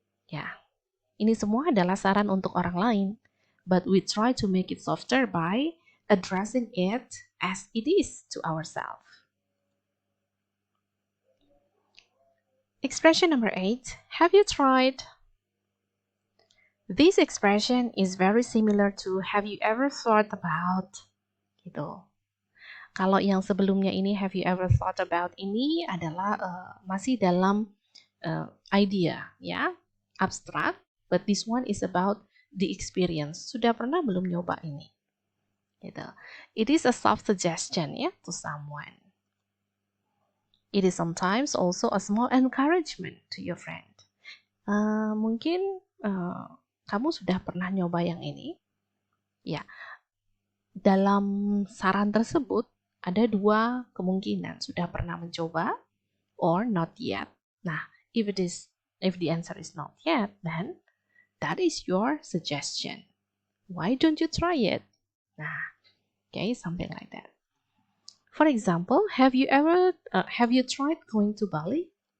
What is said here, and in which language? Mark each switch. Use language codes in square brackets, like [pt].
[id] Ya, ini semua adalah saran untuk orang lain, [en] but we try to make it softer by addressing it as it is to ourselves. Expression number 8, have you tried? This expression is very similar to have you ever thought about? [id] Gitu. Kalau yang sebelumnya ini [en] have you ever thought about [id] ini adalah masih dalam idea ya, abstrak, [en] but this one is about the experience. [id] Sudah pernah belum nyoba ini? Gitu. [en] It is a soft suggestion ya to someone. It is sometimes also a small encouragement to your friend. [id] Mungkin kamu sudah pernah nyoba yang ini. Ya, dalam saran tersebut ada dua kemungkinan. Sudah pernah mencoba [en] or not yet. Nah, if the answer is not yet, then that is your suggestion. Why don't you try it? Nah, okay, something like that. For example, have you tried going to Bali?